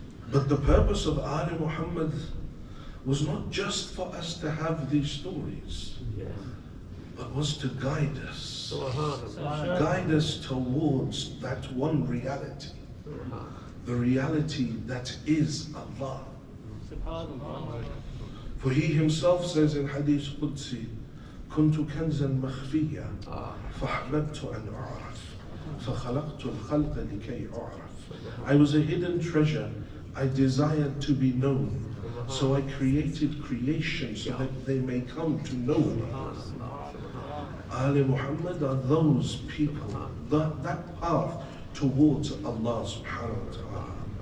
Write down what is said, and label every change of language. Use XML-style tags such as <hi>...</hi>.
<en>But the purpose of Ali Muhammad was not just for us to have these stories, but was to guide us. Guide us towards that one reality. The reality that is Allah. For he himself says in Hadith Qudsi,</en> <ar>كنت كنزا مخفيا فأحببت أن أعرف فخلقت الخلق لكي أعرف.</ar> <en>I was a hidden treasure, I desired to be known, so I created creation so that they may come to know me. Ali Muhammad are those people, that path towards Allah subhanahu wa ta'ala.</en>